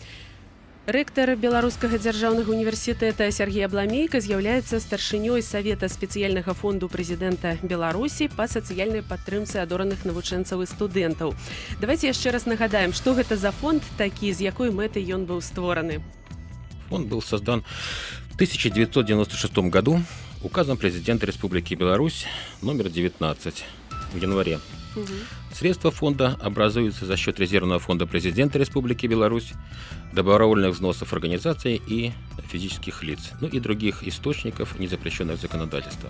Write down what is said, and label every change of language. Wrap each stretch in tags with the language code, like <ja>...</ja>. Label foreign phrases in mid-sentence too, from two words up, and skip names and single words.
<be>Рэктар Беларускага дзяржаўнага універсітэта Сергей Абламейка з'яўляецца старшынёй Савета спецыяльнага фонду прэзідэнта Беларусі па сацыяльнай падтрымцы адораных навучэнцаў і студэнтаў. Давайте яшчэ раз нагадаем, што гэта за фонд такі, з якой мэтай ён быў створаны.</be> <ru>Фонд был создан в 1996 году указом президента Республики Беларусь номер 19 в январе. Средства фонда образуются за счет резервного фонда президента Республики Беларусь, добровольных взносов организаций и физических лиц, ну и других источников, не запрещенных законодательством.</ru>